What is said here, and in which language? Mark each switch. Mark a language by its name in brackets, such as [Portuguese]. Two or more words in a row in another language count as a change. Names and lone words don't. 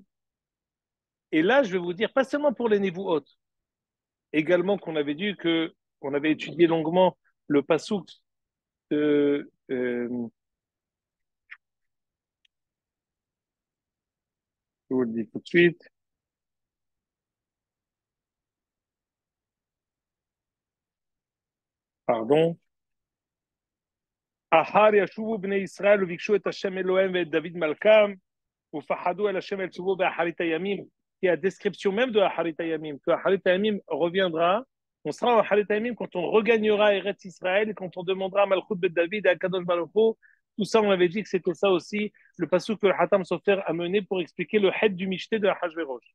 [French] Et là, je vais vous dire, pas seulement pour les Nevuot, également qu'on avait dit que, on avait étudié longuement le pasouk de, je vous le dis tout de suite, pardon. [Hebrew] אחר ישובו בני ישראל ובקשו את השם אלהים את דוד מלכם ופחדו אל השם אל טובו באחרית ימים, [French] qui est la description même de [Hebrew] אחרית ימים, [French] que [Hebrew] אחרית ימים [French] reviendra, on sera en [Hebrew] אחרית ימים [French] quand on regagnera [Hebrew] ארץ ישראל, [French] quand on demandera [Hebrew] מלכות בית דוד [French] et [Hebrew] קדוש ברוך הוא. [French] Tout ça, on avait dit que c'était ça aussi, le passage que le Hatam Sofer a mené pour expliquer le head du Mishté de Ahashverosh.